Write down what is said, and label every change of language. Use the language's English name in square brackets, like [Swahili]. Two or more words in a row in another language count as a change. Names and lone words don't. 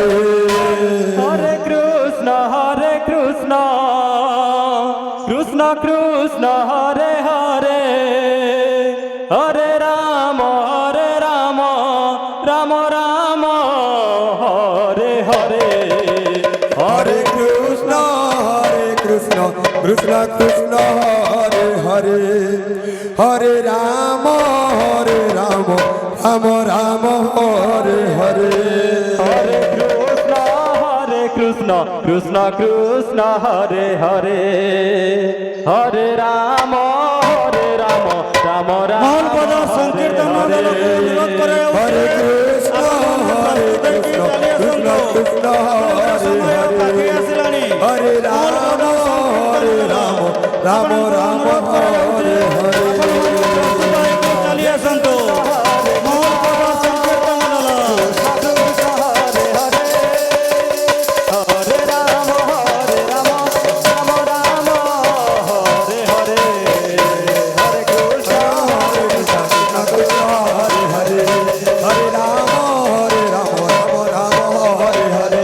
[Sanskrit] হরে কৃষ্ণ কৃষ্ণ কৃষ্ণ হরে হরে হরে রাম রাম রাম হরে হরে হরে কৃষ্ণ কৃষ্ণ কৃষ্ণ হরে হরে হরে রাম রাম রাম হরে হরে হরে কৃষ্ণ কৃষ্ণ কৃষ্ণ হরে হরে হরে রাম রাম রাম [Bangla] মহল পদ সংকীর্তন দলকে অনুরোধ করে [Sanskrit] হরে কৃষ্ণ কৃষ্ণ কৃষ্ণ হরে [Bangla] সময় পাখি [Sanskrit] হরে আসিলানি হরে রাম রাম রাম হরে হরে [Bangla] চালিয়ে আসন্তু মহল পদ সংকীর্তন দল [Sanskrit] হরে রাম রাম রাম হরে হরে হরে কৃষ্ণ হরে হরে হরে রাম রাম রাম হরে হরে